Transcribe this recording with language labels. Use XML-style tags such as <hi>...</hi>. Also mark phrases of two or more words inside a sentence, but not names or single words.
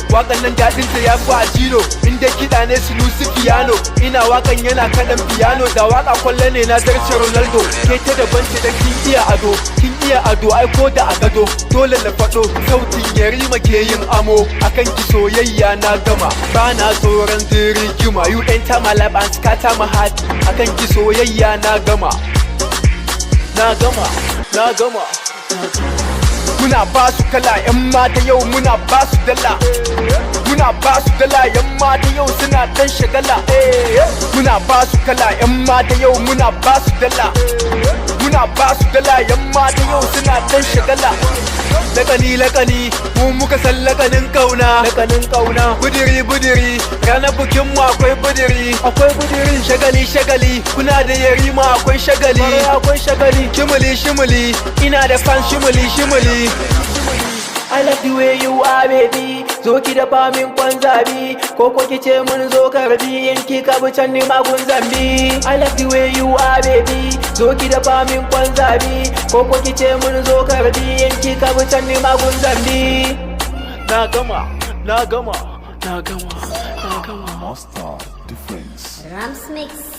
<ha>Wakan nan daɗin ta ya fi a jino, in dai kiɗa ne su nusi piano. Ina wakan yana kaɗan piano, da waka kwallo ne na zarce Ronaldo. Ke ta daban ce da kin iya ado, kin iya ado, ai ko da a gado. Dole na faɗo, sautin Yarima ke yin amo. Akan ki soyayya na gama, ba na tsoron rigima.</ha> <en>You enter my life and scatter my heart.</en> <ha>Akan ki soyayya na gama, na gama, na gama. Muna ba su kala, 'yan mata yau muna ba su dala. Muna ba su dala, 'yan mata yau suna ɗan shagala. Muna ba su kala, 'yan mata yau muna ba su dala. Muna ba su dala, 'yan mata yau suna ɗan shagala. Lakani, lakani, mu muka san lakanin kauna. Lakanin kauna. Budiri, budiri, ranar bikin mu akwai budiri. Akwai budiri. Shagali, shagali, kuna da Yarima akwai shagali. Akwai shagali. Shimuli, shimuli, ina da fan shimuli, shimuli.</ha> <en>I love the way you are, baby.</en> <ha>Zo ki dafa min kwan zabi, ko ko ki ce mun zo karbi. In ki ka bi can ni ma gun zambi.</ha> <en>I love the way you are, baby.</en> <ha>Zo ki dafa min kwan zabi, ko ko ki ce mun zo karbi. In ki ka bi can ni ma gun zambi. Na gama, na gama, na gama, na gama. Master Difference. Rams Mix.</ha>